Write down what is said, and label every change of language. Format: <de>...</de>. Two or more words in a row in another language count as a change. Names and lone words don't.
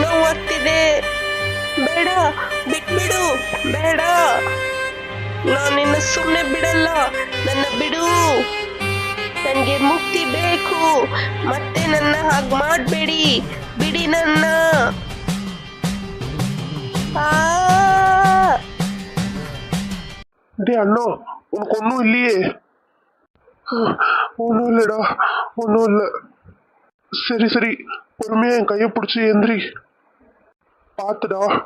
<kn>ಆಗ್ತಿದೆ. ಬೇಡ, ಬಿಟ್ಬಿಡು, ಬೇಡ. ನಾನು ನಿನ್ನ ಸುಮ್ಮನೆ ಬಿಡಲ್ಲ. ನನ್ನ ಬಿಡು. ನನಗೆ ಮುಕ್ತಿ ಬೇಕು. ಮತ್ತೆ ನನ್ನ ಹಾಗೆ ಮಾಡಬೇಡಿ. ಬಿಡಿ ನನ್ನ. ஆ</kn> <ta>டே அண்ணா, உனக்கு ஒன்றும் இல்லையே? ஒன்றும் இல்லைடா, ஒன்றும் இல்லை. சரி சரி, பொறுமையா என் கையை பிடிச்சி எந்திரி. பார்த்துடா.</ta>